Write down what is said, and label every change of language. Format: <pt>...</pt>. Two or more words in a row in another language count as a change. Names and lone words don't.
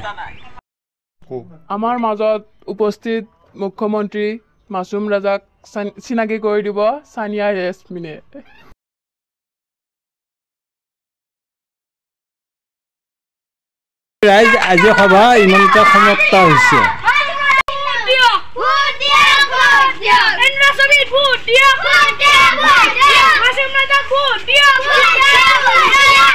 <as>আমাৰ মাজত উপস্থিত মুখ্যমন্ত্ৰী মাছুম ৰাজাক চিনাকি কৰি দিব সানিয়া য়াসমিনে ৰাইজ আজি সভা ইমানটা সমাপ্ত হৈছে Enrosomit ভোট, দিয়া ভোট, দিয়া ভোট. Masum Raja vote, dia vote.</as>